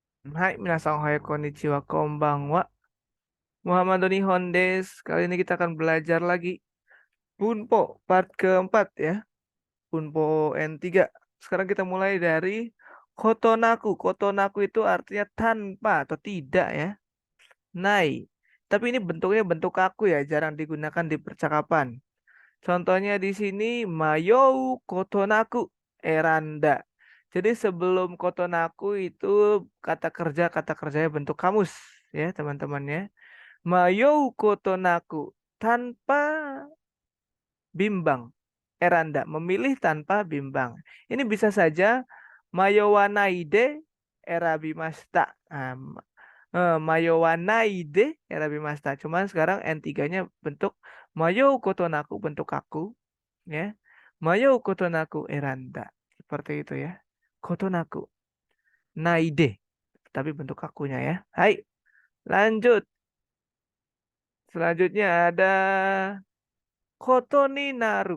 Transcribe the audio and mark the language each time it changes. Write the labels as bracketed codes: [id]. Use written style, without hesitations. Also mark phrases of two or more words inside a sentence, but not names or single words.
[ja] Hai, みなさん おはよう こんにちは こんばんは. Muhammad Nihon des. [id] Kali ini kita akan belajar lagi Bunpo part keempat ya. Bunpo N3. Sekarang kita mulai dari kotonaku. Kotonaku itu artinya tanpa atau tidak ya. Nai. Tapi ini bentuknya bentuk kaku ya, jarang digunakan di percakapan. Contohnya di sini [ja] 迷う ことなく 選んだ. [id] Jadi sebelum kotonaku itu kata kerjanya bentuk kamus ya teman-teman ya. [ja] 迷う ことなく [id] tanpa bimbang. Eranda memilih tanpa bimbang. Ini bisa saja [ja] 迷わないで 選びました. 迷わないで 選びました. [id] Cuman sekarang N3-nya bentuk [ja] 迷う ことなく [id] bentuk aku ya. [ja] 迷う ことなく 選んだ. [id] Seperti itu ya. [ja] ことなく ないで [id] tapi bentuk akunya ya. Hai, lanjut. Selanjutnya ada [ja] ことに なる.